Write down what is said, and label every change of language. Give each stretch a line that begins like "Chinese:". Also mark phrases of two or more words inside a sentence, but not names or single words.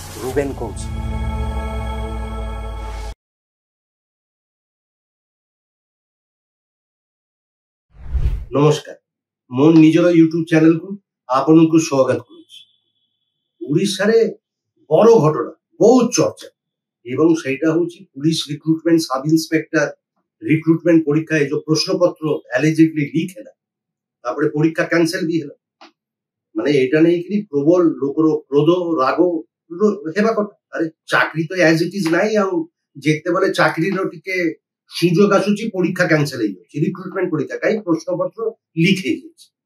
Odia: রুবেন কৌশি। নমস্କାର, ମୋର ନିଜର ୟୁଟ୍ୟୁବ ଚ୍ୟାନେଲକୁ ଆପଣଙ୍କୁ ସ୍ୱାଗତ କରୁଛି। ଓଡ଼ିଶାରେ ବଡ଼ ଘଟଣା ବହୁତ ଚର୍ଚ୍ଚା ଏବଂ ସେଇଟା ହଉଛି
English: police recruitment sub inspector recruitment
Odia: পরীক্ষা ଏ ଯୋଉ ପ୍ରଶ୍ନପତ୍ର
English: allegedly leak
Odia: ହେଲା, ତାପରେ ପରୀକ୍ଷା କ୍ୟାନସେଲ ବି ହେଲା। ମାନେ ଏଇଟା ନେଇକିରି ପ୍ରବଳ ଲୋକର କ୍ରୋଧ ରାଗ ହେବା କଥା। ଆରେ ଚାକିରି ତ ଆଜ
English: it is
Odia: ନାହିଁ, ଆଉ ଯେତେବେଳେ ଚାକିରିର ଟିକେ ସୁଯୋଗ ଆସୁଛି ପରୀକ୍ଷା କ୍ୟାନସେଲ ହେଇଯାଉଛି, ରିକ୍ରୁଟମେଣ୍ଟ ପରୀକ୍ଷା କାହିଁ ପ୍ରଶ୍ନପତ୍ର ଲିକ୍ ହେଇଯାଇଛି।